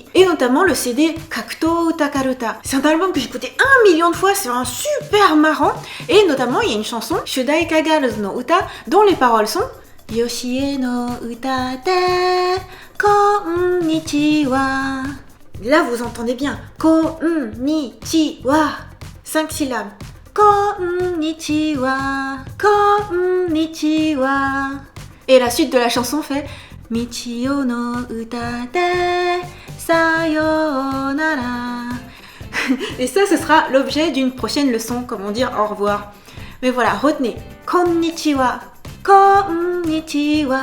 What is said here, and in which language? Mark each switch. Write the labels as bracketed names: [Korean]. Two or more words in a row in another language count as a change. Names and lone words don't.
[French] Et notamment le CD Kakuto Utakaruta. C'est un album que j'ai écouté 1 million de fois, c'est un super marrant. Et notamment, il y a une chanson, Shudaika Girls no Uta, dont les paroles sont [Japanese] ヨシエの歌でこんにちは. [French] Là, vous entendez bien. Konnichiwa. 5 syllabes. [Japanese] こんにちは、こんにちは. [French] Et la suite de la chanson fait [Japanese] ミチオの歌でさよなら. [French] Et ça, ce sera l'objet d'une prochaine leçon, comment dire au revoir. Mais voilà, retenez. [Japanese] こんにちは、こんにちは.